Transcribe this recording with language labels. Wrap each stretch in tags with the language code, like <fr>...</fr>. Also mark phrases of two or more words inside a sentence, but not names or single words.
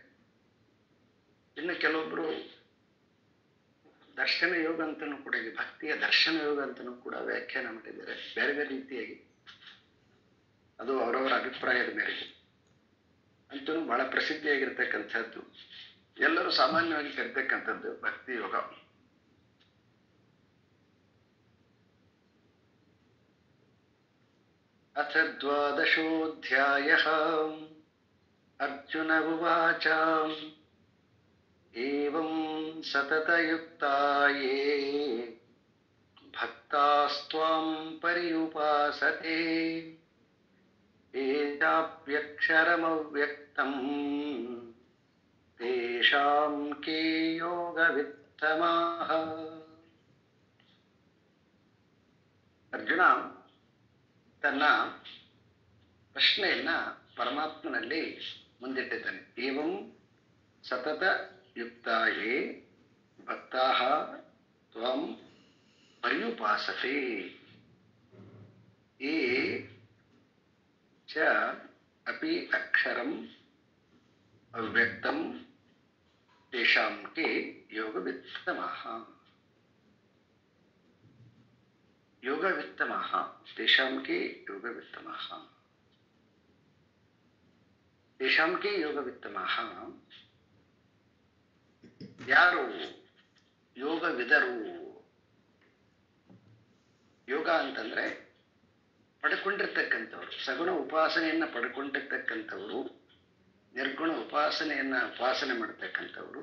<kn>ಇನ್ನು ಕೆಲವೊಬ್ಬರು ದರ್ಶನ ಯೋಗ ಅಂತಲೂ ಕೂಡ, ಭಕ್ತಿಯ ದರ್ಶನ ಯೋಗ ಅಂತಲೂ ಕೂಡ ವ್ಯಾಖ್ಯಾನ ಮಾಡಿದ್ದಾರೆ ಬೇರೆ ಬೇರೆ ರೀತಿಯಾಗಿ. ಅದು ಅವರವರ ಅಭಿಪ್ರಾಯದ ಮೇರೆಗೆ. ಅಂತೂ ಬಹಳ ಪ್ರಸಿದ್ಧಿಯಾಗಿರ್ತಕ್ಕಂಥದ್ದು, ಎಲ್ಲರೂ ಸಾಮಾನ್ಯವಾಗಿ ಕರಿತಕ್ಕಂಥದ್ದು ಭಕ್ತಿ ಯೋಗ.</kn> <sa>ಅಥ ದ್ವಾದಶೋऽಧ್ಯಾಯಃ. ಅರ್ಜುನ ಉವಾಚ ಏವಂ ಸತತಯುಕ್ತಾ ಯೇ ಭಕ್ತಾಸ್ತ್ವಾಂ ಪರ್ಯುಪಾಸತೆ ಏತಾಪ್ಯಕ್ಷರಮವ್ಯಕ್ತಂ ತೇಷಾಂ ಕೇ ಯೋಗವಿತ್ತಮಾಃ.</sa> <kn>ಅರ್ಜುನ ತನ್ನ ಪ್ರಶ್ನೆಯನ್ನ ಪರಮಾತ್ಮನಲ್ಲಿ ಮುಂದಿಟ್ಟಿದ್ದಾನೆ.</kn> <sa>ಏವಂ ಸತತ ಯುಕ್ತಾಯೇ ಭಕ್ತಾಃ ತ್ವಂ ಪರ್ಯುಪಾಸತೆ ಯೇ ಚ ಅಪಿ ಅಕ್ಷರಂ ಅವ್ಯಕ್ತಂ ತೇಷಾಂ ಕೇ ಯೋಗವಿತ್ತಮಾಃ. ಯೋಗವಿತ್ತಮಾಃ ತೇಷಾಂ ಕೇ ಯೋಗವಿತ್ತಮಾಃ. ತೇಷಾಂ ಕೇ ಯೋಗವಿತ್ತಮಾಃ.</sa> <kn>ಯಾರು ಯೋಗವಿದರು? ಯೋಗ ಅಂತಂದ್ರೆ ಪಡ್ಕೊಂಡಿರ್ತಕ್ಕಂಥವ್ರು, ಸಗುಣ ಉಪಾಸನೆಯನ್ನ ಪಡ್ಕೊಂಡಿರ್ತಕ್ಕಂಥವ್ರು, ನಿರ್ಗುಣ ಉಪಾಸನೆ ಮಾಡ್ತಕ್ಕಂಥವ್ರು.</kn>